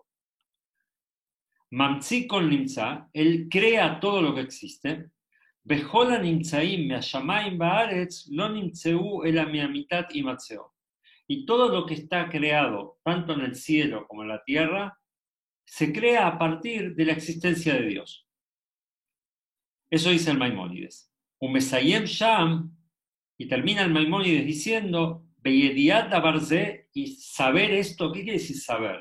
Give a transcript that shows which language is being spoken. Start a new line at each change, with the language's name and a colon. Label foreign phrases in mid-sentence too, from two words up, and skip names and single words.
Hebrew: ממציא כל נמצא,
Spanish: él crea todo lo que existe.
Hebrew: וכל הנמצאים משמים בארץ לא נמצאו אלא מאמתת המצאו.
Spanish: Y todo lo que está creado, tanto en el cielo como en la tierra, se crea a partir de la existencia de Dios. Eso dice el Maimónides.
Hebrew: ומסיים שם,
Spanish: y termina el Maimónides diciendo,
Hebrew: בידיעת דבר זה,
Spanish: y saber esto, ¿qué quiere decir saber?